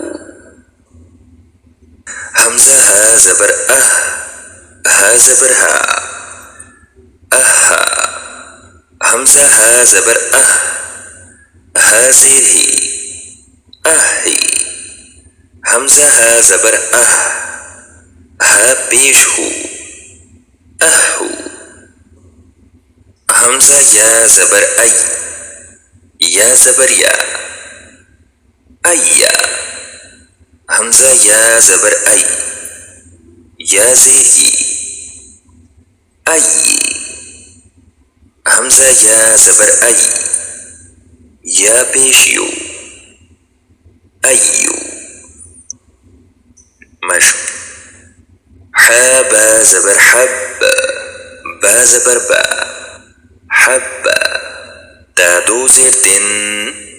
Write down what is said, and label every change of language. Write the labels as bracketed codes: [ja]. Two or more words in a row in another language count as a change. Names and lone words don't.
[ur] حمزہ ہا زبر اہ، ہا زبر ہا، اہا، حمزہ ہا زبر اہ، ہا زیر ہی، اہی، حمزہ ہا زبر اہ، ہا پیش ہو، اہو، حمزہ یا زبر ای، یا زبر یا، ایا، حمزہ یا زبر ای، یا زیر ای، ای، حمزہ یا زبر ای، یا پیش یو، ایو، مشق، حا با زبر حب، با زبر با، حب، تا دو زیر تن،